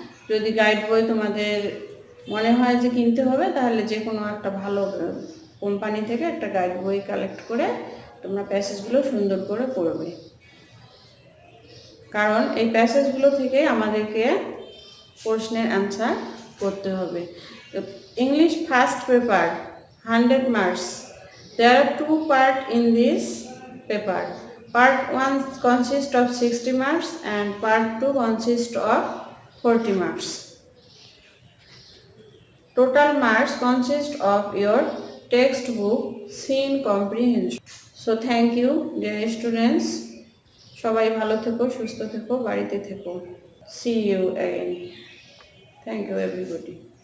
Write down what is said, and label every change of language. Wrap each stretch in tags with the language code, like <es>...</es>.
<bn>যদি গাইড বই তোমাদের মনে হয় যে কিনতে হবে, তাহলে যে কোনো একটা ভালো কোম্পানি থেকে একটা গাইড বই কালেক্ট করে তোমরা প্যাসেজগুলো সুন্দর করে পড়বে, কারণ এই প্যাসেজগুলো থেকে আমাদেরকে প্রশ্নের অ্যান্সার করতে হবে।</bn> <en>English first paper 100 marks. There are 2 parts in this paper. Part 1 consists of 60 marks and part 2 consists of 40 marks. Total marks consist of your textbook scene comprehension. So thank you dear students.</en> <bn>সবাই ভালো থেকো, সুস্থ থেকো, বাড়িতে থেকো।</bn> <en>See you again. Thank you everybody.</en>